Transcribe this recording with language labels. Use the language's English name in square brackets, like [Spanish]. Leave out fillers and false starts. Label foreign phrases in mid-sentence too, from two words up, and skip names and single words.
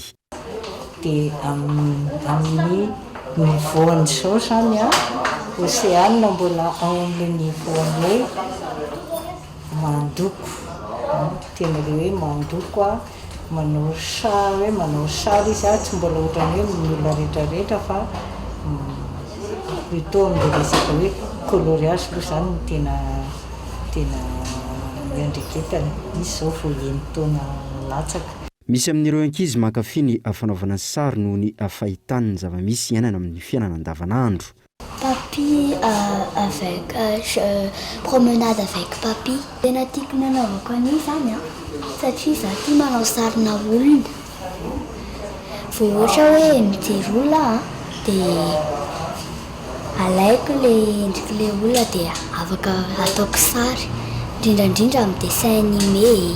[Malagasy] dia amin'ny nivoany zao zany oseanina mbola ao amin'ny nivoany hoe mandoko tena le hoe mandoko manao sary hoe manao sary izy tsy mbola ohatrany hoe milona rehetrarehetra fa plutôt amin'le resaka hoe coloriage aloha zany no tena miandreketany izy zao vao eny taona latsaka misy amin'ireo ankizy mankafy ny fanaovana sary noho ny fahitany ny zava-misy iainana amin'ny fiainana andavanandro [French] Papy avec promenade avec papy. [Malagasy] Tena tiako nanaovako an'io zany satria za tia manao sarina olona. Vao ohatra hoe mijery olona dia alaiko le endrik'ilay olona dia afaka ataoko sary indrindrandrindra amin'ny [French] dessin animé.